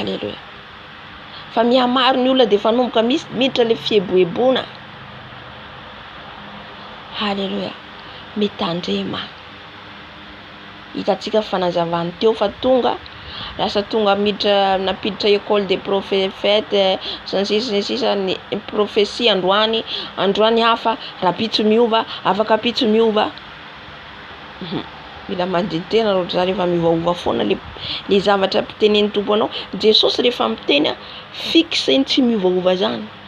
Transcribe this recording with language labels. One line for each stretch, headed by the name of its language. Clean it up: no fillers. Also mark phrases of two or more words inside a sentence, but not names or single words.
Malagasy: Fa mihamaro ny olona de fa nomboka miditra le fieboebona, Halleluja. Mitandrema. Hitantsika fanazavany teo fa tonga lasa tonga napiditra
French: école des prophètes
Malagasy: sisa ny prophétie androany hafa rapitso miova afaka pitso miova. Mila manditena ro zany rehefa miovaova foana le zavatra mpitenen'ny tompo anao. Jesosy rehefa miteny fixe tsy miovaova zany.